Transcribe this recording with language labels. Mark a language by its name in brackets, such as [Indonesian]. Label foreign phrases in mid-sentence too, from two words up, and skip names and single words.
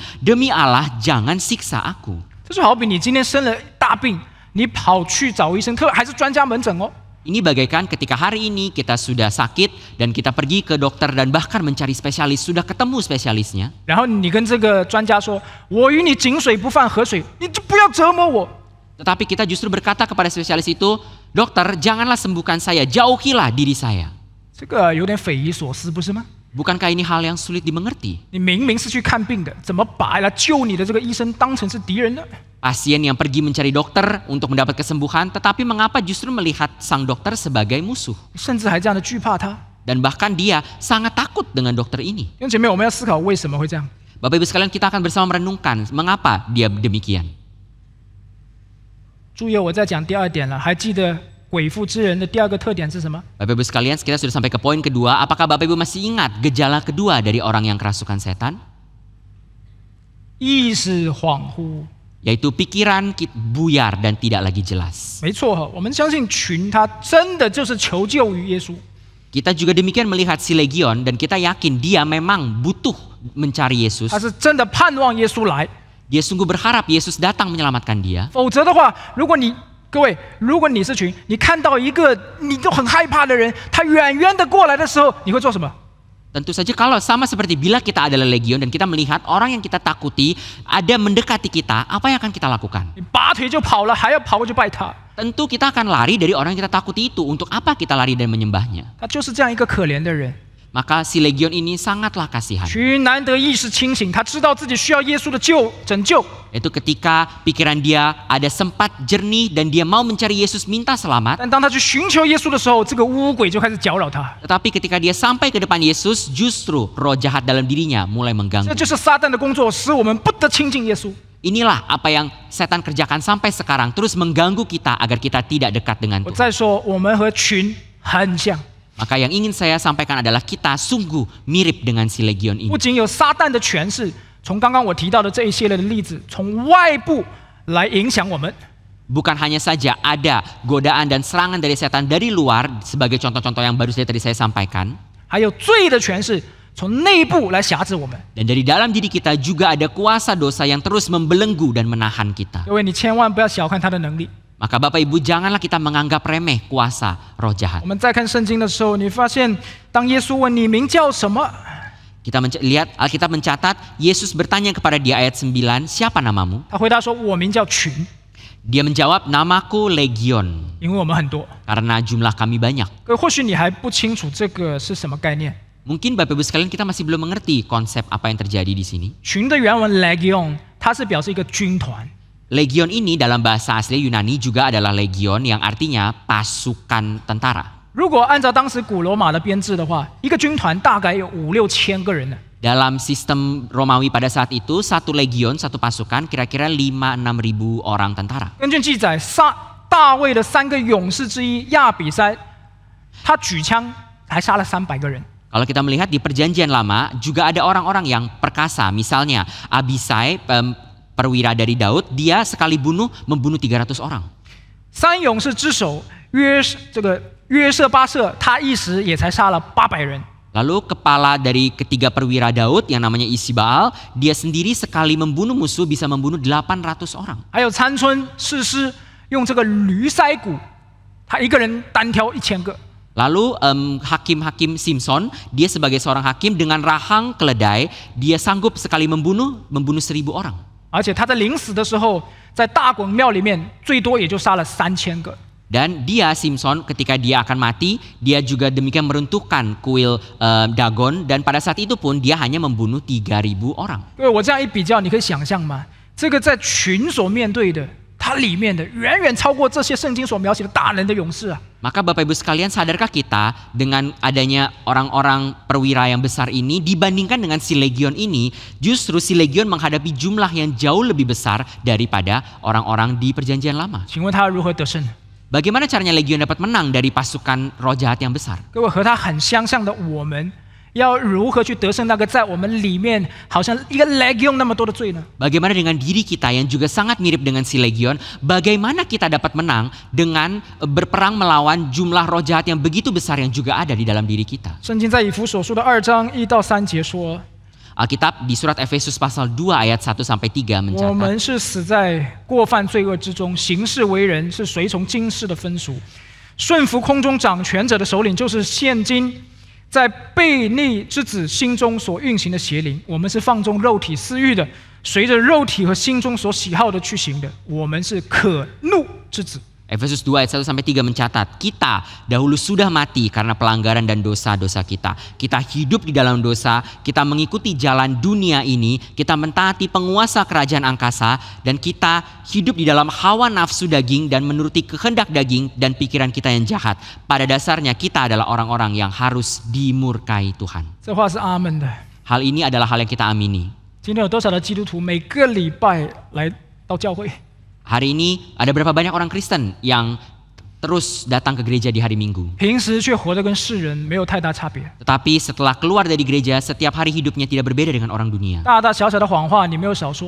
[Indonesian] Demi Allah, jangan siksa aku." [Chinese] 这就好比你今天生了大病，你跑去找医生，还是专家门诊哦。 [Indonesian] Ini bagaikan ketika hari ini kita sudah sakit dan kita pergi ke dokter dan bahkan mencari spesialis, sudah ketemu spesialisnya. [Chinese] 然后你跟这个专家说：“我与你井水不犯河水，你就不要折磨我。” [Indonesian] Tetapi kita justru berkata kepada spesialis itu, "Dokter, janganlah sembuhkan saya, jauhilah diri saya." [Chinese] 这个有点匪夷所思，不是吗？ [Indonesian] Bukankah ini hal yang sulit dimengerti? [Chinese] 你明明是去看病的，怎么把来救你的这个医生当成是敌人呢？ [Indonesian] Pasien yang pergi mencari dokter untuk mendapat kesembuhan, tetapi mengapa justru melihat sang dokter sebagai musuh? [Chinese] 甚至还这样的惧怕他。 [Indonesian] Dan bahkan dia sangat takut dengan dokter ini. [Chinese] 弟兄姐妹，我们要思考为什么会这样。 [Indonesian] Bapak Ibu sekalian, kita akan bersama merenungkan mengapa dia demikian. [Chinese] 注意，我在讲第二点了，还记得鬼附之人的第二个特点是什么？ [Indonesian] Bapak Ibu sekalian, kita sudah sampai ke poin kedua. Apakah Bapak Ibu masih ingat gejala kedua dari orang yang kerasukan setan? [Chinese] 意识恍惚。 [Indonesian] Yaitu pikiran buyar dan tidak lagi jelas. [Chinese] 没错，我们相信群他真的就是求救于耶稣。 [Indonesian] Kita juga demikian melihat si legion dan kita yakin dia memang butuh mencari Yesus. [Chinese] 他是真的盼望耶稣来。 [Indonesian] Dia sungguh berharap Yesus datang menyelamatkan dia. [Chinese] 否则的话，各位，如果你是群，你看到一个你都很害怕的人，他远远的过来的时候，你会做什么？ [Indonesian] Tentu saja kalau sama seperti bila kita adalah legion dan kita melihat orang yang kita takuti ada mendekati kita, apa yang akan kita lakukan? [Chinese] 你拔腿就跑了，还要跑过去拜他。 [Indonesian] Tentu kita akan lari dari orang yang kita takuti itu. Untuk apa kita lari dan menyembahnya? [Chinese] 他就是这样一个可怜的人。 [Indonesian] Maka si legion ini sangatlah kasihan. [Chinese] 群难得意识清醒，他知道自己需要耶稣的拯救。 [Indonesian] Itu ketika pikiran dia ada sempat jernih dan dia mau mencari Yesus minta selamat. [Chinese] 但当他去寻求耶稣的时候，这个污鬼就开始搅扰他。 [Indonesian] Tetapi ketika dia sampai ke depan Yesus, justru roh jahat dalam dirinya mulai [Chinese] 这 [Indonesian] mengganggu. [Chinese] 就是撒旦的工作，使我们不得亲近耶稣。 [Indonesian] Inilah apa yang setan kerjakan sampai sekarang, terus mengganggu kita agar kita tidak dekat dengan [Chinese] 我 [Indonesian] Tuhan. [Chinese] 再说，我们和群很像， [Indonesian] Maka yang ingin saya sampaikan adalah kita sungguh mirip dengan si legion ini. [Chinese] 不仅有撒旦的权势，从刚刚我提到的这一系列的例子，从外部来影响我们。 [Indonesian] Bukan hanya saja ada godaan dan serangan dari setan dari luar sebagai contoh-contoh yang baru saja tadi saya sampaikan. [Chinese] 还有罪的权势从内部来辖制我们。 [Indonesian] Dan dari dalam diri kita juga ada kuasa dosa yang terus membelenggu dan menahan kita. [Chinese] 各位，你千万不要小看他的能力。 [Indonesian] Maka Bapak Ibu janganlah kita menganggap remeh kuasa roh jahat. [Chinese] 我们在看圣经的时候，你发现当耶稣问你名叫什么， [Indonesian] Kita lihat Alkitab mencatat Yesus bertanya kepada dia ayat 9, siapa namamu? [Chinese] 他回答说：“我名叫群， [Indonesian] Dia menjawab, namaku Legion, [Chinese] 因为我们很多。 [Indonesian] karena jumlah kami banyak. ” [Chinese] 各位，或许你还不清楚这个是什么概念。 [Indonesian] Mungkin Bapak Ibu sekalian kita masih belum mengerti konsep apa yang terjadi di sini. [Chinese] 群的原文 legion， 它是表示一个军团。 [Indonesian] Legion ini dalam bahasa asli Yunani juga adalah legion yang artinya pasukan tentara. [Chinese] 如果按照当时古罗马的编制的话，一个军团大概有5-6千个人呢。 [Indonesian] Dalam sistem Romawi pada saat itu, satu legion, satu pasukan kira-kira 5-6 ribu orang tentara. [Chinese] 根据记载，大卫的3个勇士之一亚比筛，他举枪还杀了300个人。 [Indonesian] Kalau kita melihat di perjanjian lama juga ada orang-orang yang perkasa. Misalnya Abisai, perwira dari Daud, dia sekali membunuh 300 orang. [Chinese] 3 勇士之首约瑟巴瑟，他一时也才杀了800人。 [Indonesian] Lalu kepala dari ketiga perwira Daud yang namanya Isbaal, dia sendiri sekali membunuh musuh bisa membunuh 800 orang. [Chinese] 还有参孙士师用这个驴腮骨，他一个人单挑1000个。 [Indonesian] Lalu hakim-hakim Simpson, dia sebagai seorang hakim dengan rahang keledai, dia sanggup sekali membunuh 1000 orang. [Chinese] 而且他在临死的时候，在大滚庙里面最多也就杀了3000个。 [Indonesian] Dan dia Simpson ketika dia akan mati, dia juga demikian meruntuhkan kuil Dagon dan pada saat itu pun dia hanya membunuh 3000 orang. [Chinese] 各位，我这样一比较，你可以想象吗？这个在群所面对的，它里面的远远超过这些圣经所描写的大能的勇士啊！ [Indonesian] Maka Bapak Ibu sekalian, sadarkah kita dengan adanya orang-orang perwira yang besar ini dibandingkan dengan si legion ini, justru si legion menghadapi jumlah yang jauh lebih besar daripada orang-orang di perjanjian lama. [Chinese] 请问他如何得胜？ [Indonesian] Bagaimana caranya legion dapat menang dari pasukan roh jahat yang besar? [Chinese] 各位，和他很相像的我们，要如何去得胜那个在我们里面好像一个 legion 那么多的罪呢？ [Indonesian] Bagaimana dengan diri kita yang juga sangat mirip dengan si legion? Bagaimana kita dapat menang dengan berperang melawan jumlah roh jahat yang begitu besar yang juga ada di dalam diri kita? [Chinese] 圣经在以弗所书的2章1到3节说。 [Indonesian] Alkitab di surat Efesus pasal 2 ayat 1-3mencatat. [Chinese] 我们是死在过犯罪恶之中，行事为人是随从今世的风俗，顺服空中掌权者的首领，就是现今在悖逆之子心中所运行的邪灵。我们是放纵肉体私欲的，随着肉体和心中所喜好的去行的。我们是可怒之子。 [Indonesian] Efesus 2 ayat 1-3 mencatat, kita dahulu sudah mati karena pelanggaran dan dosa-dosa kita. Kita hidup di dalam dosa, kita mengikuti jalan dunia ini, kita mentaati penguasa kerajaan angkasa, dan kita hidup di dalam hawa nafsu daging dan menuruti kehendak daging dan pikiran kita yang jahat. Pada dasarnya kita adalah orang-orang yang harus dimurkai Tuhan. [Chinese] 这话是阿门的。 [Indonesian] Hal ini adalah hal yang kita amini. [Chinese] 今天有多少的基督徒每个礼拜来到教会？ [Indonesian] Hari ini ada berapa banyak orang Kristen yang terus datang ke gereja di hari Minggu. [Chinese] 平时却活得跟世人没有太大差别。 [Indonesian] Tetapi setelah keluar dari gereja, setiap hari hidupnya tidak berbeda dengan orang dunia. [Chinese] 大大小小的谎话你没有少说。